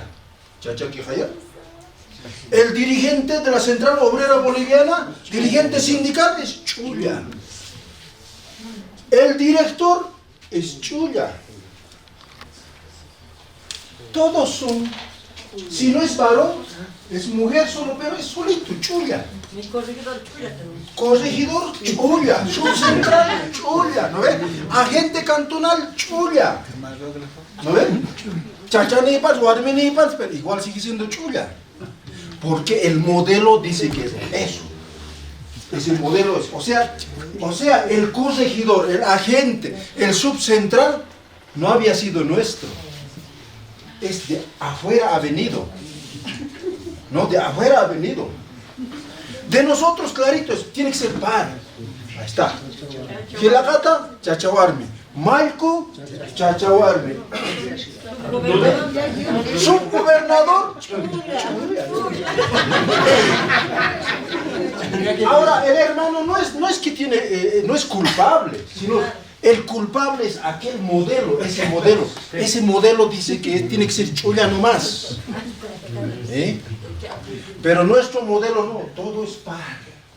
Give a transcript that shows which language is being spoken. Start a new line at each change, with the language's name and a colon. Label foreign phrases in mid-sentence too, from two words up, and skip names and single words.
Aymara: Chacha Quijaya.
Spanish: El dirigente de la Central Obrera Boliviana, dirigente sindical, es Chulla. El director es Chulla. Todos son, si no es varón, es mujer solo, pero es solito, Chulla. Mi corregidor Chulla también. Corregidor Chulla, subcentral Chulla, ¿no ve? Agente cantonal Chulla. ¿No ve?
Aymara: Chachanipas, Guarmenipas,
Spanish: pero igual sigue siendo Chulla. Porque el modelo dice que es eso. Ese modelo es, o sea, el corregidor, el agente, el subcentral, no había sido nuestro. Es de afuera ha venido. No, de afuera ha venido. De nosotros, claritos, tiene que ser par. Ahí está.
Aymara: Gilagata, Chachawarmi. Malco, Chachawarmi. Subgobernador.
Spanish: Ahora, el hermano no es que tiene, no es culpable, sino el culpable es aquel modelo, ese modelo. Ese modelo dice que tiene que ser Chulla nomás. Pero nuestro modelo no, todo es par.